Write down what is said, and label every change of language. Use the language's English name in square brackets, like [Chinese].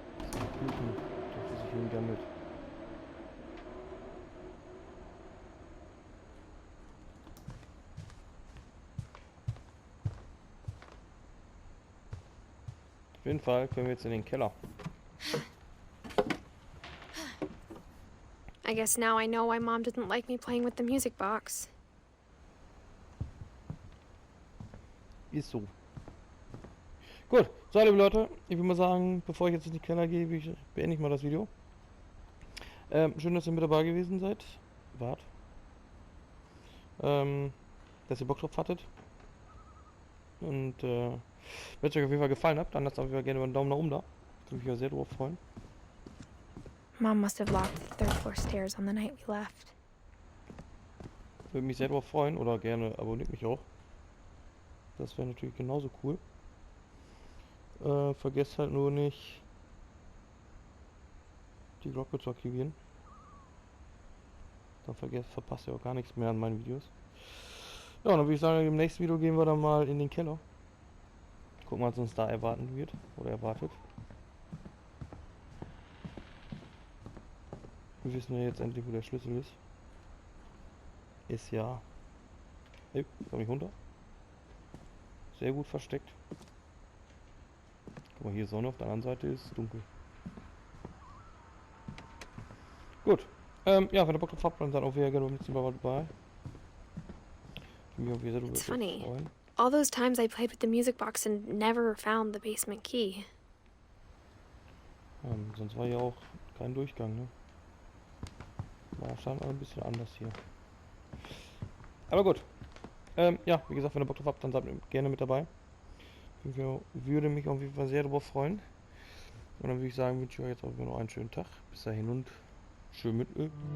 [German] Kuchen, der sich hingammelt. Auf jeden Fall können wir jetzt in den Keller. [English] I guess now I know why Mom didn't like me playing with the music box. [German] Ist so. Gut, so liebe Leute, ich würde mal sagen, bevor ich jetzt in den Keller gehe, beende ich mal das Video. Schön, dass ihr mit dabei gewesen seid. Dass ihr Bock drauf hattet. Und wenn es euch auf jeden Fall gefallen hat, dann lasst auf jeden Fall gerne einen Daumen nach oben da. Ich würde mich sehr drauf freuen. [English] Mom must have locked the third floor stairs on the night we left. [German] Würde mich sehr drauf freuen oder gerne abonniert mich auch. Das wäre natürlich genauso cool. Vergesst halt nur nicht, die Glocke zu aktivieren. Dann verpasst ihr auch gar nichts mehr an meinen Videos. Ja, und dann würde ich sagen, im nächsten Video gehen wir dann mal in den Keller. Gucken, was uns da erwarten wird oder erwartet. Wir wissen ja jetzt endlich, wo der Schlüssel ist. Ist ja... Hey, komm nicht runter. Sehr gut versteckt. Guck mal, hier ist Sonne, auf der anderen Seite ist dunkel. Gut. Ja, wenn ihr Bock drauf habt, dann seid auch wieder gerne beim nächsten Mal dabei. [English] It's funny. All those times I played with the music box and never found the basement key. [German] Sonst war ja auch kein Durchgang, ne? War schon ein bisschen anders hier. Aber gut. Ja, wie gesagt, wenn ihr Bock drauf habt, dann seid gerne mit dabei. Ich würde mich auf jeden Fall sehr darüber freuen. Und dann würde ich sagen, wünsche ich euch jetzt auch noch einen schönen Tag. Bis dahin und schön mit Öl.